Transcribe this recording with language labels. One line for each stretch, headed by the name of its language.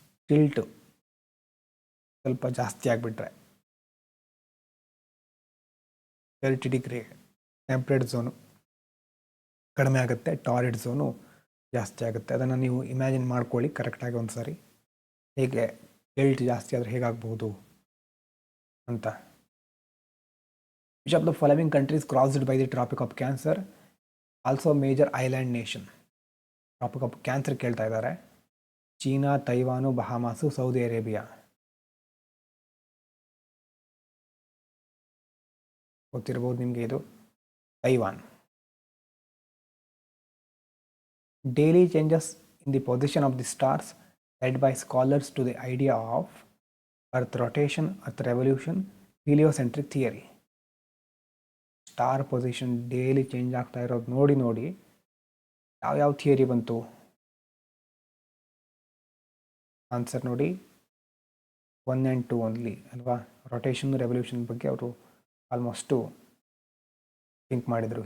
Kannada: Tilt ಸ್ವಲ್ಪ ಜಾಸ್ತಿ ಆಗಿಬಿಟ್ರೆ 30 ಡಿಗ್ರಿ ಟೆಂಪರೇಟ್ ಝೋನು ಕಡಿಮೆ ಆಗುತ್ತೆ, ಟಾರಿಡ್ ಝೋನು ಜಾಸ್ತಿ ಆಗುತ್ತೆ. ಅದನ್ನು ನೀವು ಇಮ್ಯಾಜಿನ್ ಮಾಡ್ಕೊಳ್ಳಿ ಕರೆಕ್ಟಾಗಿ ಒಂದು ಸಾರಿ, ಹೇಗೆ ಟಿಲ್ಟ್ ಜಾಸ್ತಿ ಆದರೆ ಹೇಗಾಗ್ಬೋದು ಅಂತ.
English: Which of the following countries crossed by the Tropic of Cancer, also major island nation?
Kannada: Tropic of Cancer ಕೇಳ್ತಾ ಇದ್ದಾರೆ. China, ತೈವಾನು, ಬಹಾಮಾಸು, Saudi Arabia. ಗೊತ್ತಿರ್ಬೋದು ನಿಮಗೆ ಇದು. Taiwan.
English: Daily changes in the position of the stars led by scholars to the idea of Earth rotation, Earth revolution, heliocentric theory.
Kannada: Star position daily change ಆಗ್ತಾ ಇರೋದು ನೋಡಿ ಯಾವ theory ಬಂತು? ಆನ್ಸರ್ ನೋಡಿ, 1 and 2 only ಅಲ್ವಾ. ರೊಟೇಷನ್ ರೆವಲ್ಯೂಷನ್ ಬಗ್ಗೆ ಅವರು almost think ಮಾಡಿದರು.